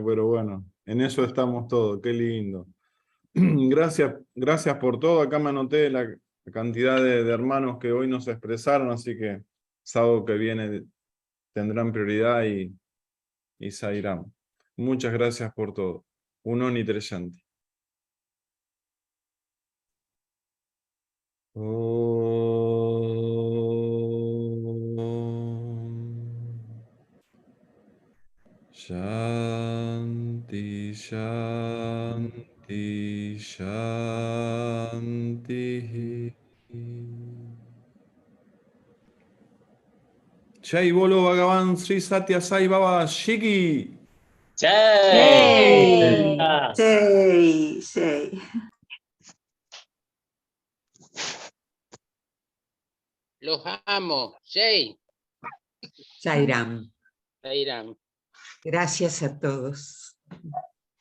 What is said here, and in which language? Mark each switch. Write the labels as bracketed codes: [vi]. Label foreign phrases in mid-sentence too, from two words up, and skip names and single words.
[es] Pero bueno, en eso estamos todos. Qué lindo. Gracias por todo. Acá me anoté la cantidad de hermanos que hoy nos expresaron, así que sábado que viene tendrán prioridad y Sairam. Muchas gracias por todo. [sa] Unoni Treshanti. Shanti, Shanti, Shanti. [hi] Jai Bolo Bhagavan Sri Satya Sai Baba Shiki. [es] ¡Hey! Sí, sí. Los amo. Jay. Sairam. Sairam. Gracias a todos.